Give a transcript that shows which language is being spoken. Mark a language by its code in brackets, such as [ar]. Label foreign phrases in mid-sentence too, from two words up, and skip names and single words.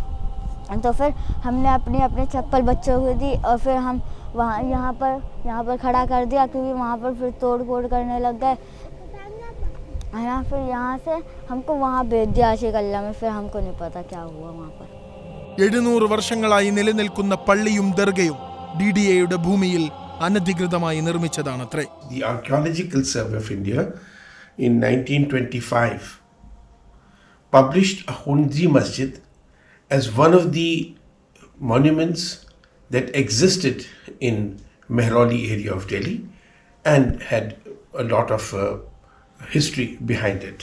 [hi] तो फिर हमने अपनी अपनी चप्पल बच्चों को दी और फिर हम वहाँ यहाँ पर खड़ा कर दिया, क्योंकि वहाँ पर फिर तोड़ फोड़ करने लग गए है ना। फिर यहाँ से हमको वहाँ भेज दिया आशिक अल्लाह में, फिर हमको नहीं पता क्या हुआ वहाँ पर। [ml] 700 വർഷങ്ങളായി നിലനിൽക്കുന്ന പള്ളിയും ദർഗയും DDAയുടെ ഭൂമിയിൽ അനധികൃതമായി നിർമ്മിച്ചതാണത്രേ. [en] The Archaeological Survey of India in 1925 published Akhunji Masjid as one of the monuments that existed in Malayali area of Delhi and had a lot of history behind it.